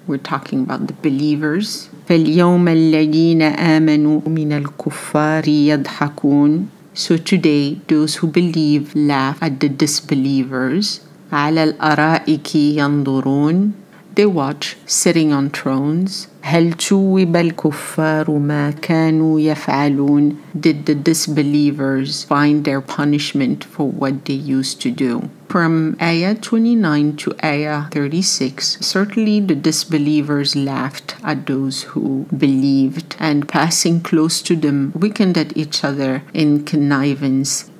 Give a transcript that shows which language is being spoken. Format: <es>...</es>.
<en>We're talking about the believers.</en> <ar>فَالْيَوْمَ الَّذِينَ آمَنُوا مِنَ الْكُفَّارِ يَضْحَكُونَ.</ar> <en>So today, those who believe laugh at the disbelievers.</en> <ar>عَلَى الْأَرَائِكِ يَنْظُرُونَ.</ar> <en>They watch, sitting on thrones.</en> <ar>هل ثوب الكفار ما كانوا يفعلون.</ar> <en>Did the disbelievers find their punishment for what they used to do? From ayah 29 to ayah 36, certainly the disbelievers laughed at those who believed, and passing close to them, weakened at each other in connivance.</en>